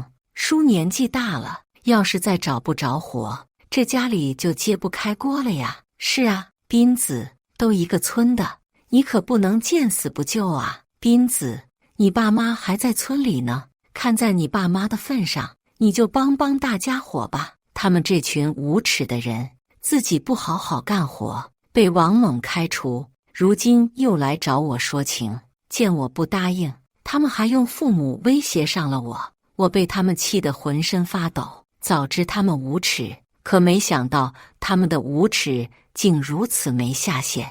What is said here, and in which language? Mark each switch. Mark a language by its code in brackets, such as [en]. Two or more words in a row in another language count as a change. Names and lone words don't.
[zh] 叔年紀大了，要是再找不着活，這家裡就揭不開鍋了呀。是啊，斌子，都一個村的，你可不能見死不救啊。斌子，你爸媽還在村裡呢，看在你爸媽的份上，你就幫幫大家伙吧。他們這群無恥的人，自己不好好幹活，被王猛開除，如今又來找我說情。見我不答應，他們還用父母威脅上了我。我被他們氣得渾身發抖。早知他們無恥，可沒想到他們的無恥竟如此沒下限。